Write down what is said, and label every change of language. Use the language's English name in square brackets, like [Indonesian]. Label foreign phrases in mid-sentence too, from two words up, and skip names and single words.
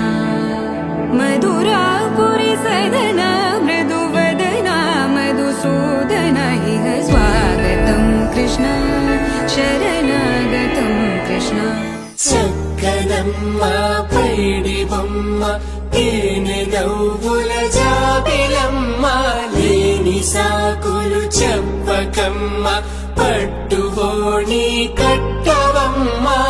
[Sanskrit] मधुरापुरी सदन मृदुवदन मधुसूदन इह स्वागतं कृष्ण शरणागतं कृष्ण [Telugu] చక్కనమ్మ పైడి బొమ్మ తేనె నవ్వుల జాబిలమ్మ లేని సాకులు చెప్పకమ్మ పట్టువోణి కట్టవమ్మ